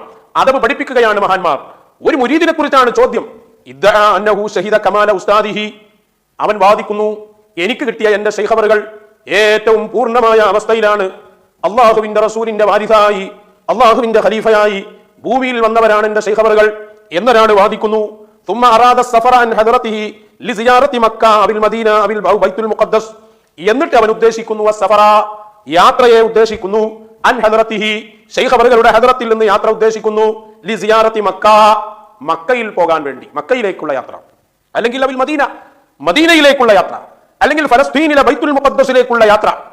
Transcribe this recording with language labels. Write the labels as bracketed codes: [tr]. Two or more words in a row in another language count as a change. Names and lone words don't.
[ml] അതബ് പഠിപ്പിക്കുകയാണ് മഹാന്മാർ. ഒരു മുരീദിനെ കുറിച്ചാണ് ചോദ്യം. [ar] ادعى أنه شهد كمال أستاذه, [ml] അവൻ വാദിക്കുന്നു എനിക്ക് കിട്ടിയ എന്റെ ശൈഖവറുകൾ ഏറ്റവും പൂർണ്ണമായ അവസ്ഥയിലാണ്. അള്ളാഹുവിന്റെ റസൂലിന്റെ വാരിസായി, അള്ളാഹുവിന്റെ ഖലീഫയായി ഭൂമിയിൽ വന്നവരാണ് എന്റെ ശൈഖവറുകൾ എന്നൊരാൾ വാദിക്കുന്നു. [ar] ثم أراد السفر عن حضرته لزيارة مكة أو المدينة أو بيت المقدس, [ml] എന്നിട്ട് അവൻ ഉദ്ദേശിക്കുന്നു സഫറ, യാത്രയെ ഉദ്ദേശിക്കുന്നു, [ar] عن حضرته, [ml] ശൈഖ് അവറുകളുടെ ഹദറത്തിൽ നിന്ന് യാത്ര ഉദ്ദേശിക്കുന്നു, [ar] لزيارة مكة, [ml] മക്കയിൽ പോകാൻ വേണ്ടി, മക്കയിലേക്കുള്ള യാത്ര, അല്ലെങ്കിൽ [ar] أو المدينة, [ml] മദീനയിലേക്കുള്ള യാത്ര, അല്ലെങ്കിൽ ഫലസ്തീനിലെ ബൈത്തുൽ മുഖദ്ദസിലേക്കുള്ള യാത്ര.